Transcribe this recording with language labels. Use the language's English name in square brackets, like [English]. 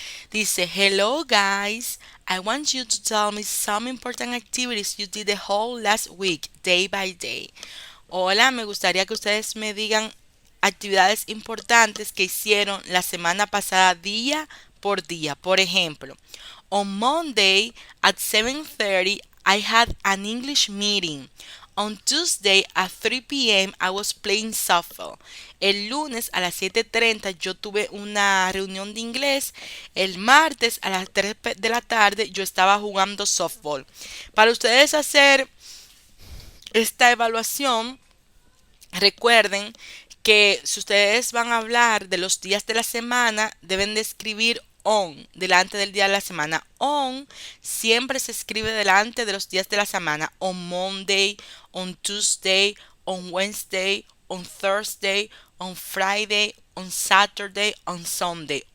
[Spanish] Dice, [English] hello guys, I want you to tell me some important activities you did the whole last week, day by day. [Spanish] Hola, me gustaría que ustedes me digan actividades importantes que hicieron la semana pasada día por día. Por ejemplo, [English] on Monday at 7:30 I had an English meeting. On Tuesday at 3 p.m. I was playing softball. [Spanish] El lunes a las 7:30 yo tuve una reunión de inglés. El martes a las 3 de la tarde yo estaba jugando softball. Para ustedes hacer esta evaluación, recuerden que si ustedes van a hablar de los días de la semana, deben de escribir on delante del día de la semana. On siempre se escribe delante de los días de la semana. [English] On Monday, on Tuesday, on Wednesday, on Thursday, on Friday, on Saturday, on Sunday.